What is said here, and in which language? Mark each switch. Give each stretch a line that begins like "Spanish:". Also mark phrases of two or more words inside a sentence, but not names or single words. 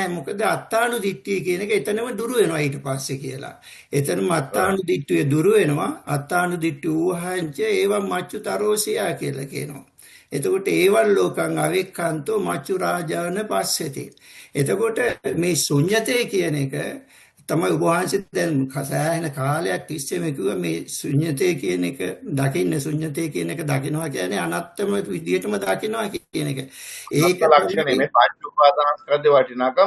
Sinhala: මොකද අත්තානු දිට්ඨිය කියන එක එතනම දුරු වෙනවා ඊට පස්සේ කියලා. එතනම අත්තානු දිට්ඨිය දුරු වෙනවා.
Pali: අත්තානු දිට්ඨි ඌහංච ඒවම් මච්චු තරෝසියා
Sinhala: කියලා කියනවා.
Pali: එතකොට ඒවල් ලෝකං අවෙක්ඛන්තෝ මච්චු රාජාන පස්සති.
Sinhala: එතකොට මේ ශුන්‍යතේ කියන එක තමයි ඔබ වහන්සේ දැන් සෑහෙන කාලයක් තිස්සේම කිව්වා මේ ශුන්‍යතේ කියන එක දකින්න ශුන්‍යතේ කියන එක දකින්නවා කියන්නේ අනත්තම විදියටම දකින්නවා කියන එක. ඒක ලක්ෂණය මේ පංච උපාදානස්කන්ධේ වටිනාකම